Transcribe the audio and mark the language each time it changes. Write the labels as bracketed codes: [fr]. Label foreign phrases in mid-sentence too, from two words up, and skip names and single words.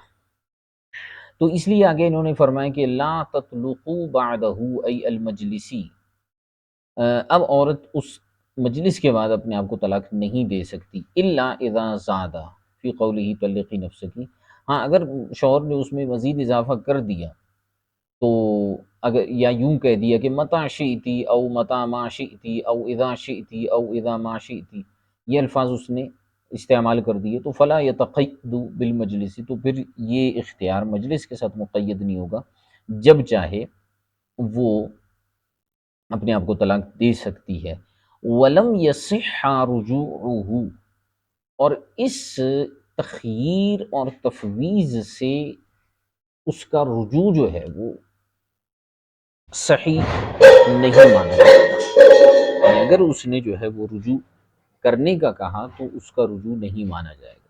[ur] تو اس لیے آگے انہوں نے فرمایا کہ [ar] لا تطلقوا بعدہ ای المجلسی، [ur] اب عورت اس مجلس کے بعد اپنے آپ کو طلاق نہیں دے سکتی، [ar] الا اذا زاد فی قولہ طلقی نفسکی، [ur] ہاں اگر شوہر نے اس میں مزید اضافہ کر دیا تو اگر یا یوں کہہ دیا کہ [ar] متا شئتی او متا ما شئتی او اذا شئتی او اذا ما شئتی، [ur] یہ الفاظ اس نے استعمال کر دیے، تو [ar] فلا یتقید بالمجلس، [ur] تو پھر یہ اختیار مجلس کے ساتھ مقید نہیں ہوگا، جب چاہے وہ اپنے آپ کو طلاق دے سکتی ہے۔ [ar] ولم یصح رجوعہ، [ur] اور اس تخییر اور تفویض سے اس کا رجوع جو ہے وہ صحیح نہیں مانا جائے گا، اگر اس نے جو ہے وہ رجوع کرنے کا کہا تو اس کا رجوع نہیں مانا جائے گا۔